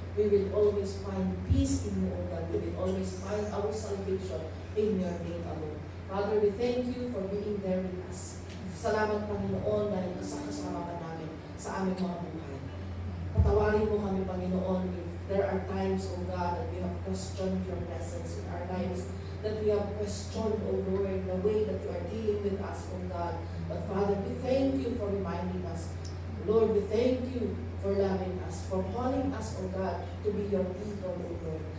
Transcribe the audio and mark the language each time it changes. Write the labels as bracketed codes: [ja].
[en] We will always find peace in you, O God. We will always find our salvation in your name alone. Father, we thank you for being there with us. [tl] Salamat, Panginoon, dahil kasama ka namin sa aming mga buhay. Patawarin mo kami, Panginoon, [en] if there are times, O God, that we have questioned your presence in our lives, that we have questioned, O Lord, the way that you are dealing with us, O God. But Father, we thank you for reminding us. Lord, we thank you for loving us, for calling us, O God, to be your people, O Lord.